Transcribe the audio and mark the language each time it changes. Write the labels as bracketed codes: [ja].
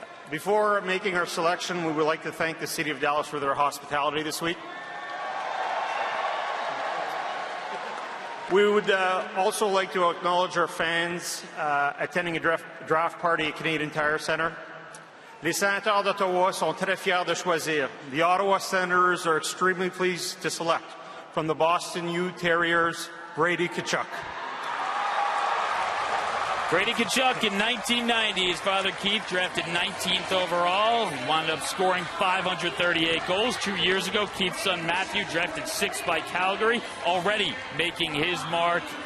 [en] Before making our selection, we would like to thank the City of Dallas for their hospitality this week. We would also like to acknowledge our fans attending a draft party at Canadian Tire Centre. [fr] Les Sénateurs d'Ottawa sont très fiers de choisir. [en] The Ottawa Senators are extremely pleased to select from the Boston U Terriers, Brady Tkachuk. Brady Tkachuk in 1990, his father Keith drafted 19th overall. He wound up scoring 538 goals. 2 years ago, Keith's son Matthew drafted 6th by Calgary, already making his mark.